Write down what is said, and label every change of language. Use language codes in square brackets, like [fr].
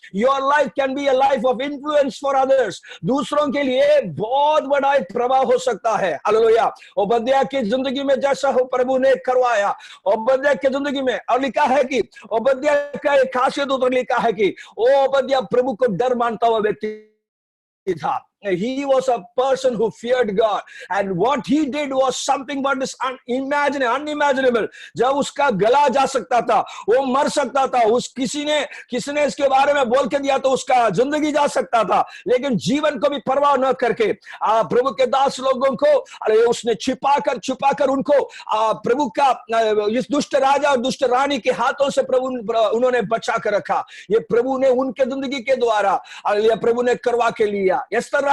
[en] Your life can be a life of influence for others. [hi] दूसरों के लिए बहुत बड़ा एक प्रभाव हो सकता है। हालेलुया। ओबद्याह की जिंदगी में जैसा हो प्रभु ने करवाया, ओबद्याह की जिंदगी में, और लिखा है कि ओबद्याह का एक खासियत उधर लिखा है कि ओबद्याह प्रभु को डर मानता हुआ व्यक्ति था। [en] He was a person who feared God, and what he did was something what is unimaginable. [hi] जब उसका गला जा सकता था, वो मर सकता था, किसी ने इसके बारे में बोल के दिया तो उसका जिंदगी जा सकता था, लेकिन जीवन को भी परवाह न करके प्रभु के दास लोगों को उसने छुपा कर उनको प्रभु का इस दुष्ट राजा और दुष्ट रानी के हाथों से प्रभु उन्होंने बचा कर रखा। ये प्रभु ने उनके जिंदगी के द्वारा प्रभु ने करवा के लिया। एस्तर